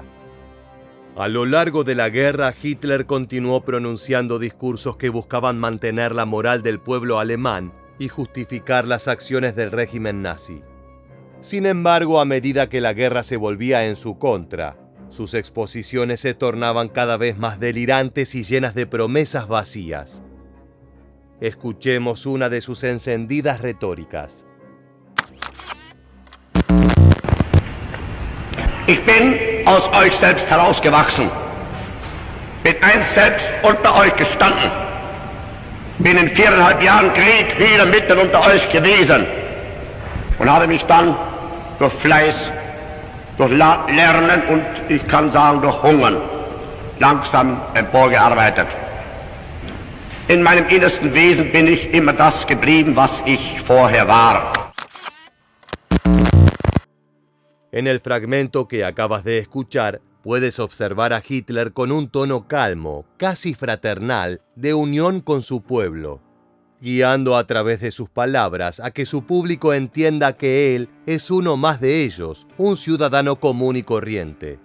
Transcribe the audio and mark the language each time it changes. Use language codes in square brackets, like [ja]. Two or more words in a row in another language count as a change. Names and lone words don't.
[es] A lo largo de la guerra, Hitler continuó pronunciando discursos que buscaban mantener la moral del pueblo alemán y justificar las acciones del régimen nazi. Sin embargo, a medida que la guerra se volvía en su contra, sus exposiciones se tornaban cada vez más delirantes y llenas de promesas vacías. Escuchemos una de sus encendidas retóricas. [de] Ich bin aus euch selbst herausgewachsen, bin einst selbst unter euch gestanden, bin in 4,5 Jahren Krieg wieder mitten unter euch gewesen und habe mich dann durch Fleiß, durch Lernen und ich kann sagen durch Hungern langsam emporgearbeitet. In meinem innersten Wesen bin ich immer das geblieben, was ich vorher war. [es] En el fragmento que acabas de escuchar, puedes observar a Hitler con un tono calmo, casi fraternal, de unión con su pueblo. guiando a través de sus palabras a que su público entienda que él es uno más de ellos, un ciudadano común y corriente.